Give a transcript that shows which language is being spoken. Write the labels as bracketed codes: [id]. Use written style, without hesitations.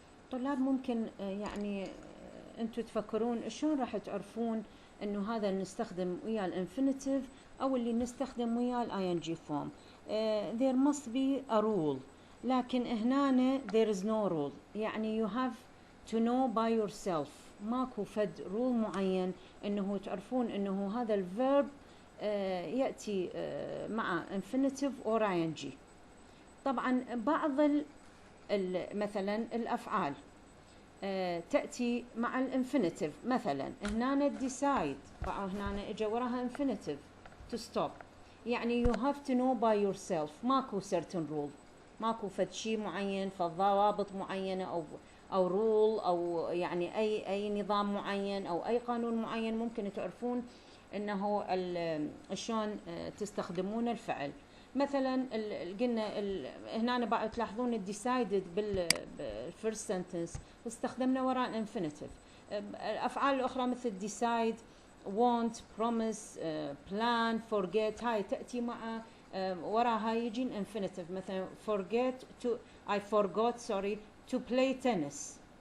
[ar] طلاب ممكن يعني انتوا تفكرون شلون راح تعرفون انه هذا نستخدم ويا الانفينيتيف او اللي نستخدم ويا الاي ان جي فورم. [en] There must be a rule. [ar] لكن هنا [en] there is no rule. [ar] يعني [en] you have to know by yourself. [ar] ماكو فد رول معين انه تعرفون انه هذا الفيرب يأتي مع [en] infinitive or ing. [ar] طبعا بعض مثلا الافعال تأتي مع الانفينيتيف. مثلا هنا decide هنا اجى وراها infinitive to stop. يعني [en] you have to know by yourself. [ar] ماكو [en] certain rule. [ar] ماكو فد شيء معين فضوابط معينة أو rule أو يعني أي نظام معين أو أي قانون معين ممكن تعرفون إنه شلون تستخدمون الفعل. مثلا قلنا هنا تلاحظون decided بالفيرست sentence استخدمنا وراء infinitive. الأفعال الأخرى مثل decide want promise plan forget هاي تأتي مع وراها يجي infinitive. مثلا [en] I forgot to play tennis.